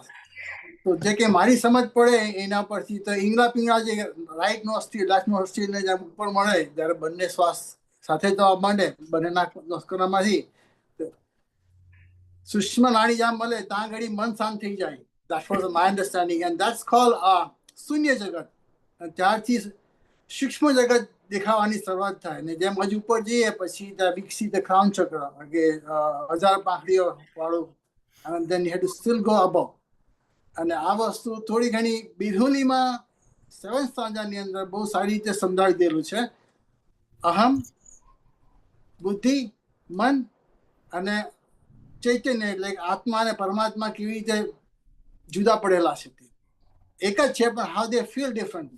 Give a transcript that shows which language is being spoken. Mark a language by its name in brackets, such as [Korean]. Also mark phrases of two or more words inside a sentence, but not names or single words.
[Gujarati] તો જે કે મારી સમજ પડે એના પરથી તો ઈંગળા પિંગળા જે રાઈટ નો અસ્થિ લેફ્ટ નો અસ્થિ ને જેમ ઉપર મળે જ્યારે બંને શ્વાસ સાથે તો માંડે બંનેના નસ્કરામાંથી સૂક્ષ્મ નાડી જ્યાં મળે ત્યાં ઘડી મન શાંત થઈ જાય. [English] That was my understanding and that's called [Gujarati] શૂન્ય જગત. ત્યારથી સૂક્ષ્મ જગત દેખાવાની શરૂઆત થાય ને જેમ હજુ ઉપર જઈએ પછી ત્યાં વિકસિત ક્રાઉન ચક્ર કે 1000 પાંખડીઓ વાળું [English] and then you have to still go above. [Gujarati] અને આ વસ્તુ થોડી ઘણી બિરહુલીમાં 7 સ્ટાન્ઝાની અંદર બહુ સારી રીતે સમજાવી દેલું છે. અહમ, બુદ્ધિ, મન અને ચૈતન્ય એટલે આત્મા અને પરમાત્મા કેવી રીતે જુદા પડેલા છે, તે એક જ છે પણ [English] how they feel differently.